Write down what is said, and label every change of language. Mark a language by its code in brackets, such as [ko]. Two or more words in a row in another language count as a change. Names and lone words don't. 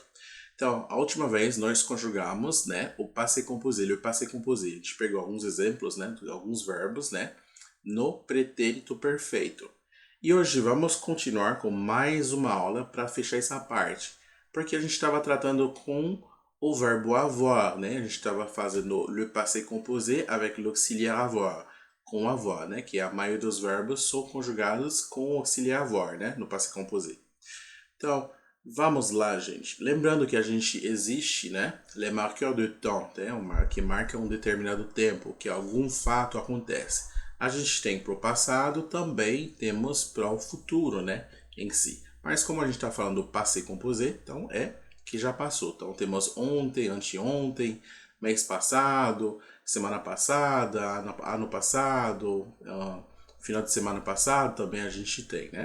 [pt] Então, a última vez nós conjugamos, né, o [fr] passé composé [pt] e o [fr] passé composé, [pt] a gente pegou alguns exemplos, né, de alguns verbos, né, no pretérito perfeito. E hoje vamos continuar com mais uma aula para fechar essa parte, porque a gente estava tratando com o verbo avoir, né? A gente estava fazendo [fr] le passé composé avec l'auxiliaire avoir, [pt] com avoir, né? Que a maioria dos verbos são conjugados com o auxiliar avoir, né? No [fr] passé composé. [pt] Então, vamos lá, gente. Lembrando que a gente existe, né? [fr] Les marqueurs de temps, [pt] né? Que marca um determinado tempo, que algum fato acontece. A gente tem para o passado, também temos para o futuro, né? Em si. Mas como a gente está falando do [fr] passé composé, [pt] então é que já passou. Então temos ontem, anteontem, mês passado, semana passada, ano passado, final de semana passado também a gente tem, né?